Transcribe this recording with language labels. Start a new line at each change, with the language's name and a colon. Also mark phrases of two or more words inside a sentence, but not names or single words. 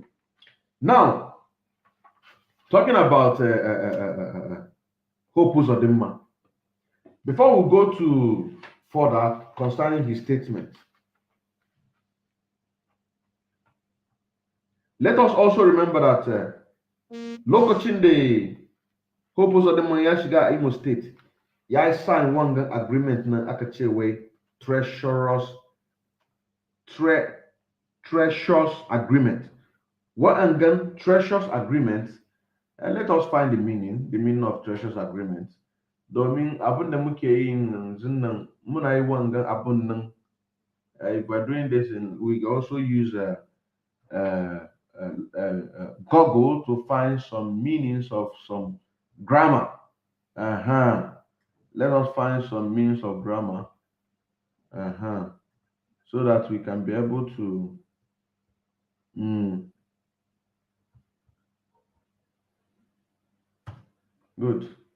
English: Now, talking about Hope Uzodimma, before we go to further concerning his statement, let us also remember that
Hausa: lokacin da
English: Hope Uzodimma
Hausa: ya shiga
English: Imo State, ya sign one agreement
Hausa: na aka ce wai
English: treacherous agreement. Wa'angan treacherous agreement, let us find the meaning of treacherous agreement.
Hausa: Domin abin da muke yi yanzu nan, muna yi wangan abin nan.
English: If we're doing this, we also use Google to find some meanings of some grammar. Let us find some meanings of grammar. So that we can be able to good.